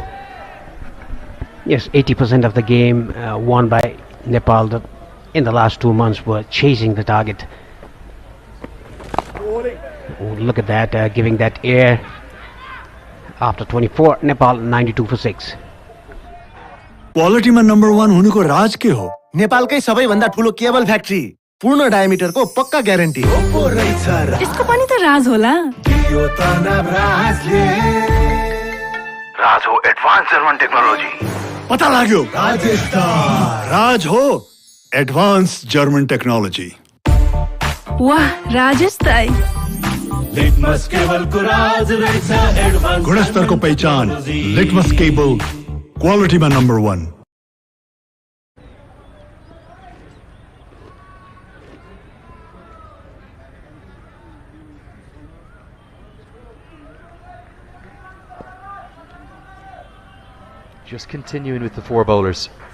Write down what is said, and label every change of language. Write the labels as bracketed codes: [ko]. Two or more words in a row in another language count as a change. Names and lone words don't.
[en] Yes, 80% of the game won by Nepal in the last 2 months were chasing the target. Oh, look at that, giving that air. After 24, Nepal 92 for 6. [ne] क्वालिटी में नंबर 1 हुनुको राज के हो? नेपालकै सबैभन्दा ठुलो केबल फ्याक्ट्री, पूर्ण डायमिटरको पक्का ग्यारेन्टी हो। यसको पनि त राज होला। राज हो [en] advance German technology. [ne] पता लाग्यो, राज हो [en] advance German technology. [ne] वाह, राजेश दाइ। लिटमस केबल को राज रहेछ एडभान्स। गुणस्तर को पहचान, लिटमस केबल, क्वालिटी में नंबर 1। [en] Just continuing with the 4 bowlers.